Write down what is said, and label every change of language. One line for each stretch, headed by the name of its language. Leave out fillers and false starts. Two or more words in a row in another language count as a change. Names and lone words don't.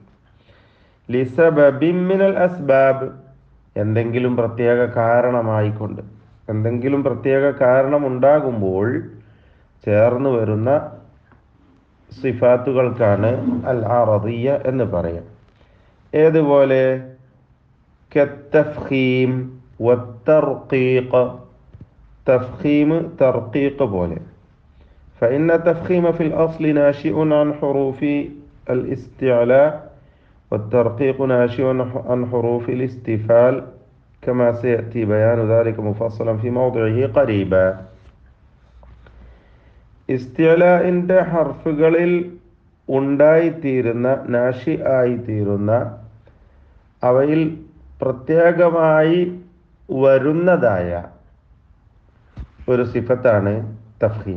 Arabic: لسبب من الأسباب,
Malayalam: എന്തെങ്കിലും പ്രത്യേക കാരണമായിക്കൊണ്ട്, എന്തെങ്കിലും പ്രത്യേക കാരണം ഉണ്ടാകുമ്പോൾ ചേർന്ന് വരുന്ന സിഫാത്തുകൾക്കാണ്
Arabic: العرضية
Malayalam: എന്ന് പറയാം. ഏതുപോലെ?
Arabic: كالتفخيم والترقيق، تفخيم ترقيق പോലെ. فإن التفخيم في الأصل ناشئ عن حروف الاستعلاء والترقيق ناشئ عن حروف الاستفال كما سيأتي بيان ذلك مفصلا في موضعه قريبا.
Malayalam: ഇസ്തിഅലാഇന്റെ ഹർഫുകളിൽ ഉണ്ടായിത്തീരുന്ന, നാഷി ആയിത്തീരുന്ന, അവയിൽ പ്രത്യേകമായി വരുന്നതായ ഒരു സിഫത്താണ് തഫ്ഖീം.